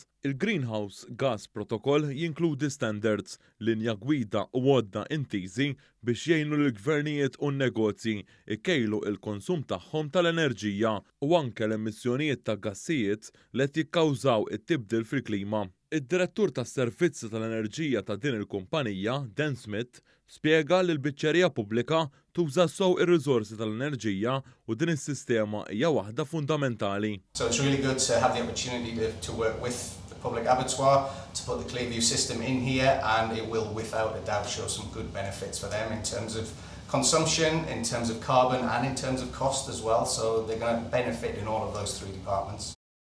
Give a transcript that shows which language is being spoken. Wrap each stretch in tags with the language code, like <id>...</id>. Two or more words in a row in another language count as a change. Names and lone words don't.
<mt>Il-Greenhouse Gas Protocol jinkludi standards, linja gwida u għodda intiżi biex jgħinu l-gvernijiet u n-negozji ikkejlu il-konsum tagħhom tal-enerġija u anke l-emissjonijiet ta' gassijiet li qed jikkawżaw it-tibdil fil-klima. Id-direttur tas-servizzi tal-enerġija ta' din il-kumpanija, Dan Smith, spjega li l-biċċerija pubblika tuża sew ir-riżorsi tal-enerġija u din is-sistema hija waħda fundamentali.</mt> <en>So it's really good to have the opportunity to work with the public abattoir to put the Clearview system in here, and it will without a doubt show some good benefits for them in terms of consumption, in terms of carbon and in terms of cost as well, so they're going to benefit in all of those three departments.</en>